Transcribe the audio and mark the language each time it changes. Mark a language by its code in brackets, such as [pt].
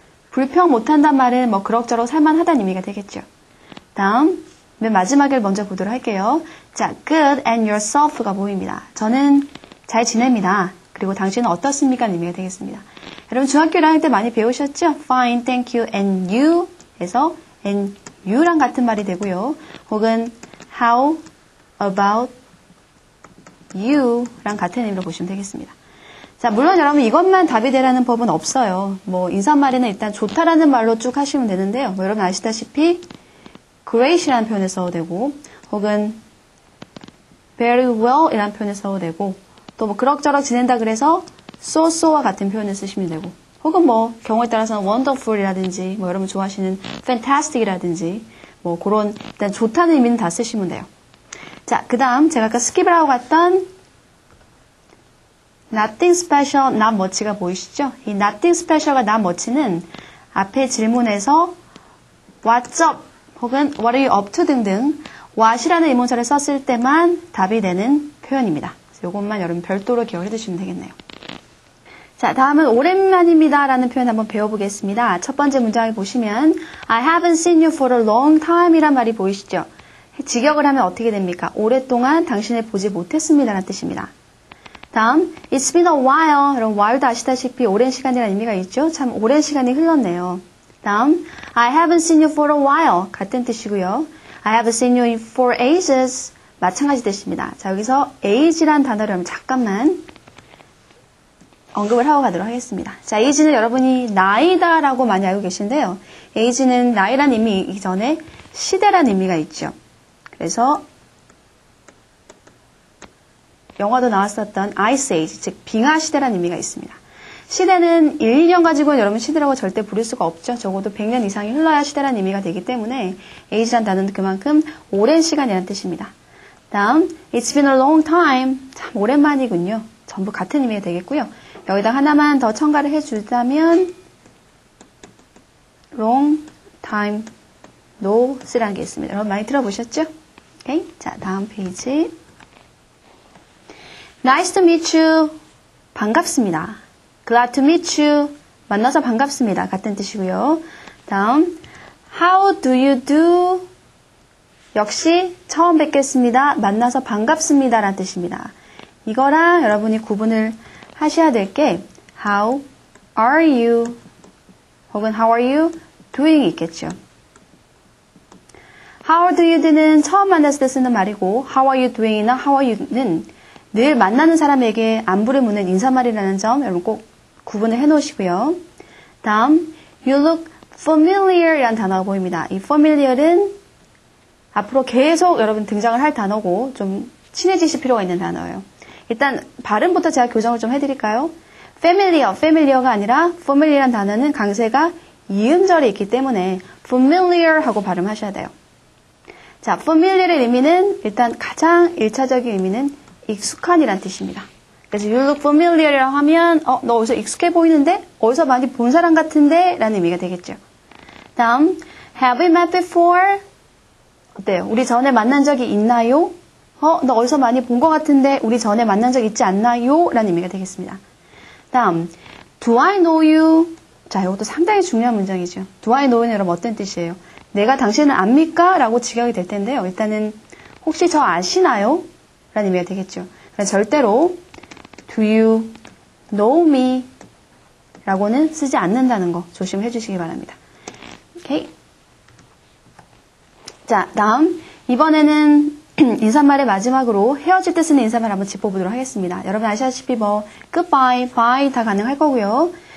[ko] 불평 못한단 말은 뭐 그럭저럭 살만하다는 의미가 되겠죠. 다음, 맨 마지막을 먼저 보도록 할게요. 자, [en] good and yourself [ko] 가 보입니다. 저는 잘 지냅니다. 그리고 당신은 어떻습니까? 의미가 되겠습니다. 여러분 중학교 1학년 때 많이 배우셨죠? [en] Fine, thank you, and you [ko] 해서 [en] and you [ko] 랑 같은 말이 되고요. 혹은 [en] how about you [ko] 랑 같은 의미로 보시면 되겠습니다. 자, 물론 여러분 이것만 답이 되라는 법은 없어요. 뭐 인사말에는 일단 좋다라는 말로 쭉 하시면 되는데요. 뭐 여러분 아시다시피 great이라는 표현을 써도 되고 혹은 [en] very well [ko] 이라는 표현을 써도 되고 또 뭐 그럭저럭 지낸다 그래서 so와 같은 표현을 쓰시면 되고 혹은 뭐 경우에 따라서는 wonderful이라든지 뭐 여러분 좋아하시는 fantastic이라든지 뭐 그런 일단 좋다는 의미는 다 쓰시면 돼요. 자, 그 다음 제가 아까 스킵을 하고 갔던 [en] nothing special, not much [ko] 가 보이시죠? 이 [en] nothing special [ko] 과 [en] not much [ko] 는 앞에 질문에서 [en] what's up [ko] 혹은 [en] what are you up to [ko] 등등 what이라는 의문사를 썼을 때만 답이 되는 표현입니다. 그래서 이것만 여러분 별도로 기억해 두시면 되겠네요. 자, 다음은 오랜만입니다 라는 표현 한번 배워보겠습니다. [en] 첫 번째 문장을 보시면 I haven't seen you for a long time [ko] 이란 말이 보이시죠? 직역을 하면 어떻게 됩니까? 오랫동안 당신을 보지 못했습니다 라는 뜻입니다. [en] 다음, it's been a while. [ko] 여러분, while도 아시다시피 오랜 시간이라는 의미가 있죠? 참 오랜 시간이 흘렀네요. [en] 다음, I haven't seen you for a while. [ko] 같은 뜻이고요. [en] I haven't seen you for ages. [ko] 마찬가지 뜻입니다. 자, 여기서 age란 단어를 여러분 잠깐만 언급을 하고 가도록 하겠습니다. 자, age는 여러분이 나이다라고 많이 알고 계신데요. age는 나이란 의미 이전에 시대란 의미가 있죠. 그래서 영화도 나왔었던 Ice Age, 즉 빙하시대라는 의미가 있습니다. 시대는 1, 2년 가지고는 여러분 시대라고 절대 부를 수가 없죠. 적어도 100년 이상이 흘러야 시대라는 의미가 되기 때문에 age란 단어는 그만큼 오랜 시간이라는 뜻입니다. [en] 다음, it's been a long time. [ko] 참 오랜만이군요. 전부 같은 의미가 되겠고요. 여기다 하나만 더 첨가를 해주자면 [en] long time no [ko] 쓰라는 게 있습니다. 여러분 많이 들어보셨죠? 오케이? 자, 다음 페이지. [en] Nice to meet you. [ko] 반갑습니다. [en] Glad to meet you. [ko] 만나서 반갑습니다. 같은 뜻이고요. [en] 다음, How do you do? [ko] 역시 처음 뵙겠습니다. 만나서 반갑습니다. 라는 뜻입니다. 이거랑 여러분이 구분을 하셔야 될 게 [en] How are you? [ko] 혹은 [en] How are you doing [ko] 있겠죠. [en] How do you do [ko] 는 처음 만났을 때 쓰는 말이고 [en] How are you doing [ko] 이나 [en] How are you [ko] 는 늘 만나는 사람에게 안부를 묻는 인사말이라는 점 여러분 꼭 구분을 해놓으시고요. 다음 [en] You look familiar [ko] 이라는 단어가 보입니다. 이 familiar은 앞으로 계속 여러분 등장을 할 단어고 좀 친해지실 필요가 있는 단어예요. 일단 발음부터 제가 교정을 좀 해드릴까요? familiar가 아니라 familiar이라는 단어는 강세가 이음절이 있기 때문에 familiar 하고 발음하셔야 돼요. 자, familiar의 의미는 일단 가장 1차적인 의미는 익숙한이란 뜻입니다. 그래서 [en] you look familiar [ko] 이라고 하면 너 어디서 익숙해 보이는데? 어디서 많이 본 사람 같은데? 라는 의미가 되겠죠. [en] 다음 have we met before? [ko] 어때요? 우리 전에 만난 적이 있나요? 너 어디서 많이 본 것 같은데 우리 전에 만난 적 있지 않나요? 라는 의미가 되겠습니다. [en] 다음 do I know you? [ko] 자, 이것도 상당히 중요한 문장이죠. [en] do I know [ko] 는 여러분 어떤 뜻이에요? 내가 당신을 압니까? 라고 직역이 될 텐데요. 일단은 혹시 저 아시나요? 라는 의미가 되겠죠. 그래서 절대로 [en] do you know me? [ko] 라고는 쓰지 않는다는 거 조심해 주시기 바랍니다. 오케이. 자, 다음 이번에는 인사말의 마지막으로 헤어질 때 쓰는 인사말 한번 짚어보도록 하겠습니다. 여러분 아시다시피 뭐 goodbye, bye 다 가능할 거고요.